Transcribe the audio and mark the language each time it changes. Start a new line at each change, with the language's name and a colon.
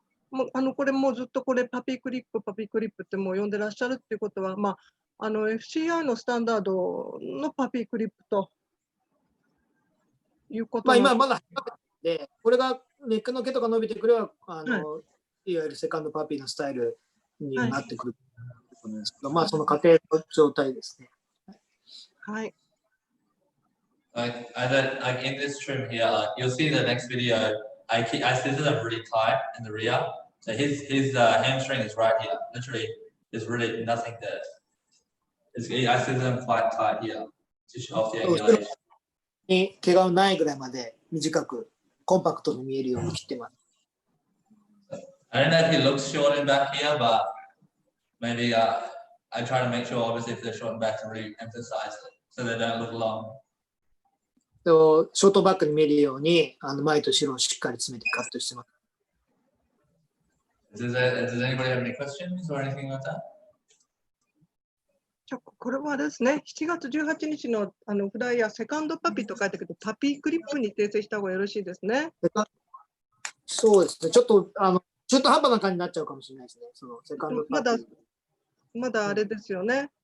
Japanese: もうこれもうずっとこれパピークリップってもう呼んでらっしゃるっていうことは、FCI のスタンダードのパピークリップということ今まだで、これがネックの毛とか伸びてくれば、いわゆるセカンドパピーのスタイルになってくると思うんですけど、その過程の状態ですね。はい。
English: Like in this trim here, you'll see the next video. I scissor them really tight in the rear. So his hamstring is right here. Literally, there's really nothing there. I scissor them quite tight here to show off the angulation.
Japanese: に毛がないぐらいまで短くコンパクトに見えるように切ってます。
English: I don't know if he looks short in back here, but maybe I try to make sure, obviously, if they're short in back, to really emphasize it so they don't look long.
Japanese: ショートバックに見えるように前と後ろをしっかり詰めてカットしてます。
English: Does anybody have any questions or anything like that?
Japanese: これはですね、7月18日のフライヤー、セカンドパピと書いてけど、パピークリップに訂正した方がよろしいですね。そうですね、ちょっと中途半端な感じになっちゃうかもしれないですね、そのセカンドパピ。まだあれですよね。